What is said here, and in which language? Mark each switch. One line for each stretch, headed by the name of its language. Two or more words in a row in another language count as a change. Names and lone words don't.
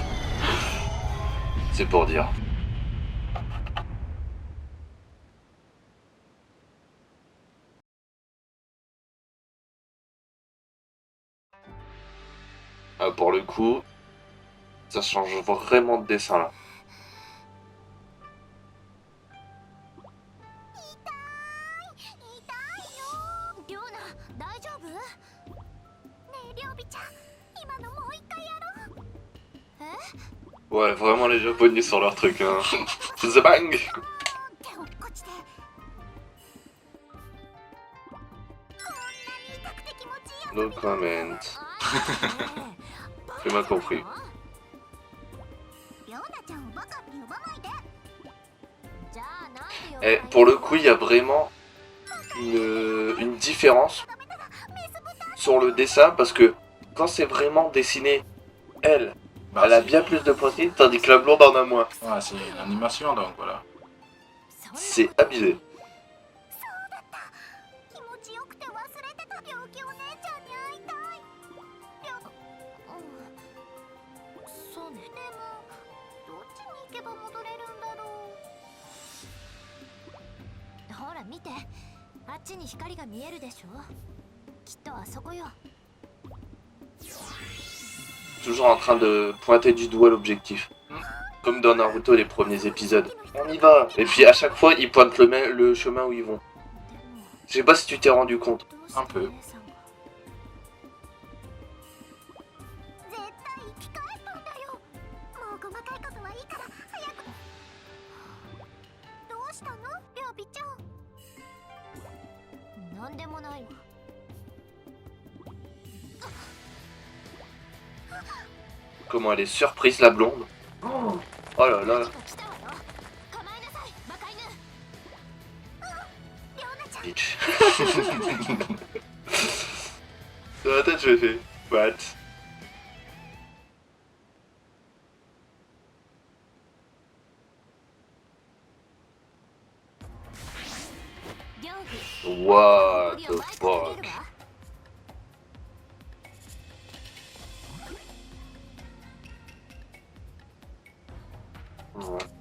French: C'est pour dire. Ah, pour le coup, ça change vraiment de dessin là.
Japanese: りょうな大丈夫ねえりょうびちゃん今のもう一回やろうえ
French: Ouais, vraiment les japonais sur leur truc, hein.
English: The bang!
Japanese: 手をこっちでこんなに痛くて気持ちいい
English: No comment.
French: J'ai mal compris.
Japanese: りょうなちゃんをバカって呼ばないでじゃあなんで
French: Et pour le coup, il y a vraiment une différence sur le dessin parce que quand c'est vraiment dessiné, elle a bien plus de poitrine tandis que la blonde en a moins. Ouais, c'est une animation donc voilà. C'est abusé.
Japanese: そうだった気持ちよくて忘れてた病気お姉ちゃんに会いたいそうねでもどっちに行けば戻れるんだろうほら見てあっちに光が見えるでしょきっとあそこよ
French: Toujours en train de pointer du doigt l'objectif. Comme dans Naruto les premiers épisodes. On y va. Et puis à chaque fois, ils pointent le chemin où ils vont. Je sais pas si tu t'es rendu compte. Un peu.
Japanese: 絶対生き返ったんだよもう細かいことはいいから早くどうしたのりょうびちゃんなんでもないわ
French: Comment elle est surprise la blonde. Oh là là. bitch. Dans la tête, je fais what?
English: What the fuck?
French: Ouais.